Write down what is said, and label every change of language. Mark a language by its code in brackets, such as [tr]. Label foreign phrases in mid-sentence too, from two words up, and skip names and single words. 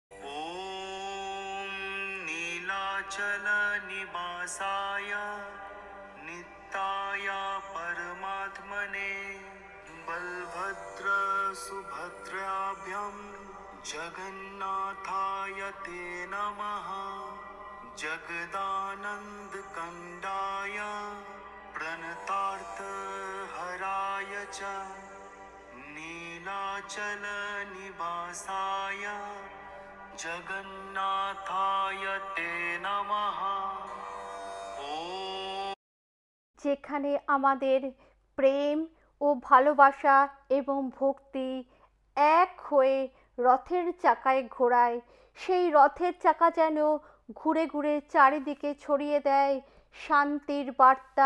[sa] ওম নীলাচল নিবাসায় নিত্যায় পরমাত্মনে বলভদ্র সুভদ্রাভ্যাম জগন্নাথায় তে নমঃ। जगदानंद कंदाय प्रणतार्थ हराय च नीलाचल निवासाय जगन्नाथाय ते नमः। ओम। [bn] যেখানে আমাদের প্রেম ও ভালোবাসা এবং ভক্তি এক হয়ে রথের চাকায় ঘোরায়, সেই রথের চাকা যেন ঘুরে ঘুরে চারিদিকে ছড়িয়ে দেয় শান্তির বার্তা।